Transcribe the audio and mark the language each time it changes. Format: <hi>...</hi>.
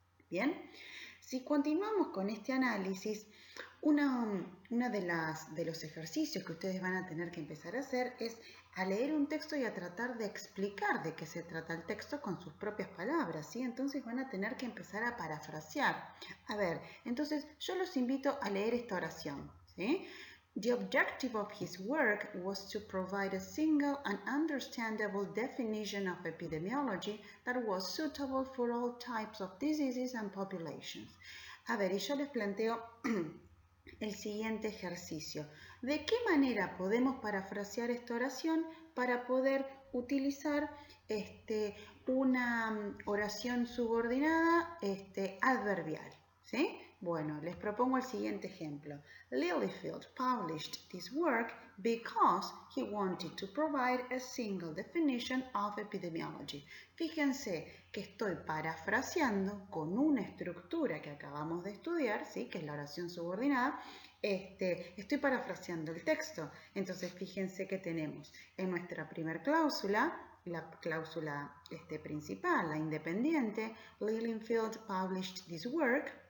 <es>Bien, si continuamos con este análisis, uno de los ejercicios que ustedes van a tener que empezar a hacer es a leer un texto y a tratar de explicar de qué se trata el texto con sus propias palabras, ¿sí? Entonces van a tener que empezar a parafrasear. A ver, entonces yo los invito a leer esta oración, ¿sí?</es> <en>The objective of his work was to provide a single and understandable definition of epidemiology that was suitable for all types of diseases and populations.</en> <es>A ver, y yo les planteo el siguiente ejercicio. ¿De qué manera podemos parafrasear esta oración para poder utilizar una oración subordinada adverbial? ¿Sí? Bueno, les propongo el siguiente ejemplo.</es> <en>Lilyfield published this work because he wanted to provide a single definition of epidemiology.</en> <es>Fíjense que estoy parafraseando con una estructura que acabamos de estudiar, ¿sí?, que es la oración subordinada. Estoy parafraseando el texto. Entonces, fíjense que tenemos en nuestra primer cláusula, la cláusula principal, la independiente,</es> <en>Lilyfield published this work.</en>